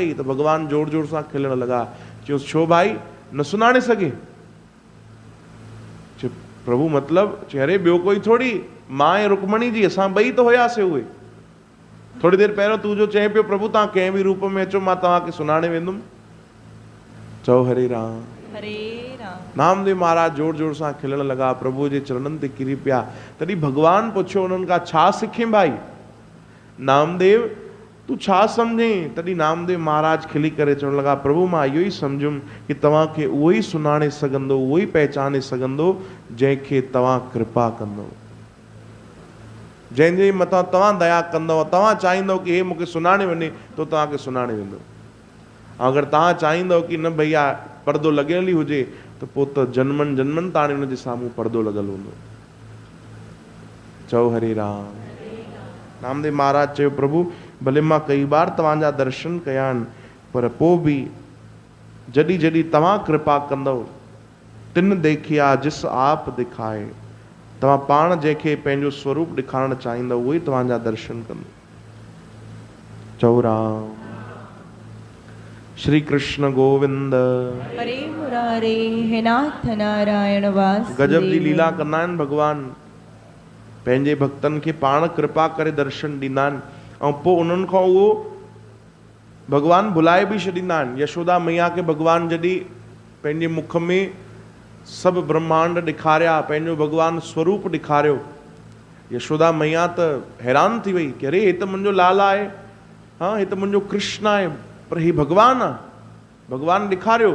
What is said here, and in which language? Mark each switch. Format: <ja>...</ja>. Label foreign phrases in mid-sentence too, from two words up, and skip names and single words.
<sd>त भगवान जोर जोर सां खिलण लॻा, चयो छो भाई न सुञाणे सघे? चयो प्रभु मतिलब? चई अरे ॿियो कोई थोड़ी, मां ऐं रुक्मणी जी असां ॿई त हुयासीं। उहे थोड़ी देरि पहिरियों तूं जो चए पियो प्रभु तव्हां कंहिं बि रूप में अचो मां तव्हांखे सुञाणे वेंदुमि। चओ हरे राम हरे राम। नामदेव महाराज जोर जोर सां खिलण लॻा, प्रभु जे चरणनि ते किरी पिया। तॾहिं भगवान पुछियो उन्हनि खां छा सिखें भाई? नामदेव तूं छा सम्झें? तॾहिं नामदेव महाराज खिली करे चवण लॻा, प्रभु मां इहो ई सम्झुमि कि तव्हांखे उहो ई सुञाणे सघंदो, उहो ई पहचाने सघंदो जंहिंखे तव्हां कृपा कंदो, जंहिंजे मथां तव्हां दया कंदव, तव्हां चाहींदव कि हे मूंखे सुञाणे वञे तो तव्हांखे सुञाणे वेंदो। अगरि तव्हां चाहींदव कि न भैया पर्दो लॻियल ई हुजे त पोइ त जन्मनि जन्मनि ताणी हुनजे साम्हूं पर्दो लॻल हूंदो। चओ हरे राम। नामदेव महाराज चयो प्रभु भले मां कई बार तव्हांजा दर्शन कया आहिनि, पर पोइ बि जॾहिं जॾहिं तव्हां कृपा कंदव,</sd> <hi>तिन देखिया जिस आप दिखाए,</hi> <sd>तव्हां पाण जंहिंखे पंहिंजो स्वरूप ॾेखारणु चाहींदव उहो ई तव्हांजा दर्शन कंदो। चओ राम।</sd> <sa>श्री कृष्ण गोविंद हरे मुरारे, हे नाथ नारायण वासुदेव।</sa> <sd>गजब जी लीला कंदा आहिनि भगवान, पंहिंजे भक्तनि खे पाण कृपा करे दर्शन ॾींदा आहिनि ऐं पोइ उन्हनि खां उहो भगवान भुलाए बि छॾींदा आहिनि। यशोदा मैया खे भगवान जॾहिं पंहिंजे मुख में सभु ब्रह्मांड ॾेखारिया, पंहिंजो भगवान स्वरूप ॾेखारियो, यशोदा मैया त हैरान थी वई कि अरे हे त मुंहिंजो लाला आहे, हाँ हे त मुंहिंजो कृष्ण आहे, पर हे भगवान आहे, भगवान ॾेखारियो।</sd>